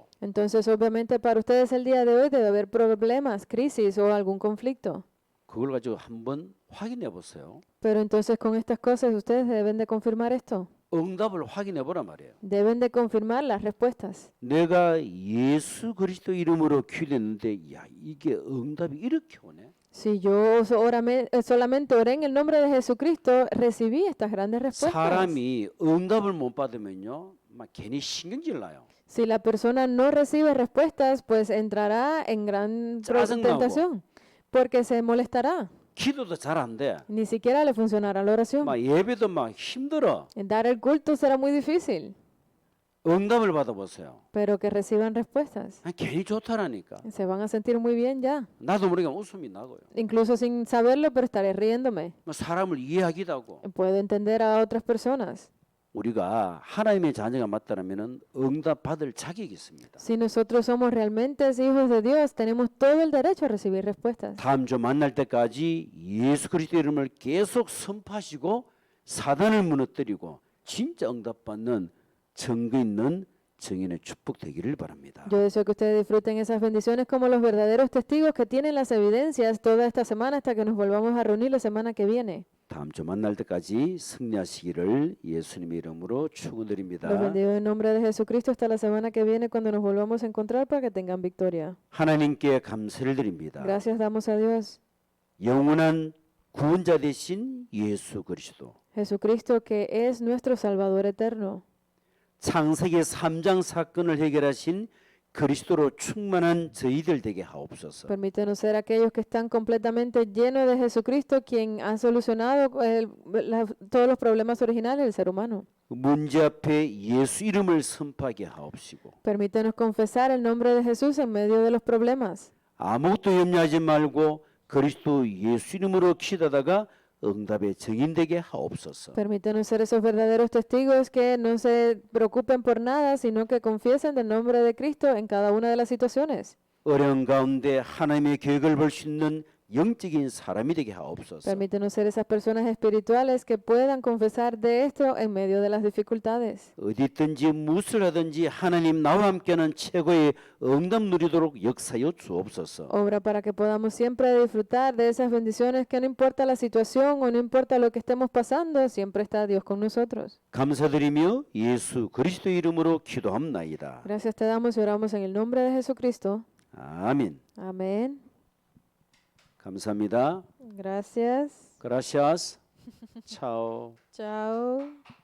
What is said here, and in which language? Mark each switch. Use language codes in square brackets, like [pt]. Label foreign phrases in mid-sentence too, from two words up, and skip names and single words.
[es] Entonces, obviamente, para ustedes el día de hoy debe haber problemas, crisis o algún conflicto. [ko] 그걸 가지고 한번 확인해 보세요. [es] Pero entonces con estas cosas ustedes deben de confirmar esto. [ko] 응답을 확인해 보란 말이에요. [es] Deben de confirmar las respuestas. [ko] 내가 예수 그리스도 이름으로 기도했는데 야, 이게 응답이 이렇게 오네. [es] Si yo solamente oré en el nombre de Jesucristo, recibí estas grandes respuestas. [ko] 사람이 응답을 못 받으면요, 막 괜히 신경질 나요. [es] Si la persona no recibe respuestas, pues entrará en gran [ko] 짜증나고. [es] tentación, porque se molestará. [ko] 기도도 잘 안 돼. [es] Ni siquiera le funcionará la oración. [ko] 막 예배도 막 힘들어. [es] Dar el culto será muy difícil, [ko] 응답을 받아보세요. [es] pero que reciban respuestas. [ko] 괜히 좋다라니까. [es] Se van a sentir muy bien ya. [ko] 나도 모르게 웃음이 나고요. [es] Incluso sin saberlo, pero estaré riéndome. [ko] 뭐 사람을 이해하기도 하고. [es] Puedo entender a otras personas. [ko] 우리가 하나님의 자녀가 맞다라면은 응답 받을 자격이 있습니다. [es] Si nosotros somos realmente hijos de Dios, tenemos todo el derecho a recibir respuestas. [ko] 다음 주 만날 때까지 예수 그리스도 이름을 계속 선포하시고 사단을 무너뜨리고 진짜 응답받는 증거 있는 증인의 축복 되기를 바랍니다. [es] Yo deseo que ustedes disfruten esas bendiciones como los verdaderos testigos que tienen las evidencias toda esta semana hasta que nos volvamos a reunir la semana que viene. [ko] 다음 주 만날 때까지 승리하시기를 예수님의 이름으로 [es] Los [ko] 축원드립니다. [es] bendigo en nombre de Jesucristo hasta la semana que viene cuando nos volvamos a encontrar para que tengan victoria. [ko] 하나님께 감사를 드립니다. [es] Gracias damos a Dios. [ko] 영원한 구원자 되신 예수 그리스도. [es] Jesucristo que es nuestro Salvador eterno. [ko] 창세기 3장 사건을 해결하신 그리스도로 충만한 저희들 되게 하옵소서. [es] Permítenos ser aquellos que están completamente llenos de Jesucristo, quien ha solucionado todos los problemas originales del ser humano. [ko] 문제 앞에 예수 이름을 선포하게 하옵시고 [es] Permítenos confesar el nombre de Jesús en medio de los problemas. [ko] 아무것도 염려하지 말고 그리스도 예수 이름으로 기도하다가 응답의 증인 되게 하옵소서. [es] Permítenos ser esos verdaderos testigos que no se preocupen por nada, sino que confiesen del nombre de Cristo en cada una de las situaciones. [ko] 어려운 가운데 하나님의 계획을 볼 수 있는 영적인 사람이 되게 하옵소서. [es] Permítenos ser esas personas espirituales que puedan confesar de esto en medio de las dificultades. [ko] 어디 있든지 무엇을 하든지 하나님 나와 함께하는 최고의 응답 누리도록 역사여 주옵소서. [es] Obra para que podamos siempre disfrutar de esas bendiciones que no importa la situación o no importa lo que estemos pasando, siempre está Dios con nosotros. [ko] 감사드리며 예수 그리스도 이름으로 기도합나이다. [es] Gracias te damos y oramos en el nombre de Jesucristo. [ko] 아멘. [es] Amén. [ko] 감사합니다. [es] Gracias. Gracias. Chao. Chao.